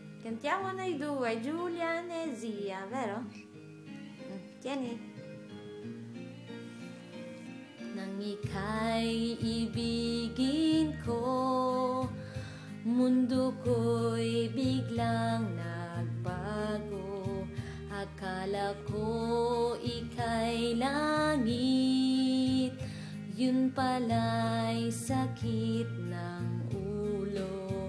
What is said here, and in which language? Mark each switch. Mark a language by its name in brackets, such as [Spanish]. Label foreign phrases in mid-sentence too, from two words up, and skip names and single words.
[Italian] Cantiamo noi due, Giulian e Zia, vero? Tieni. [Filipino] Nang ika'y ibigin ko, mundo ko'y biglang nagbago. Akala ko ika'y langit, yun pala'y sakit ng ulo.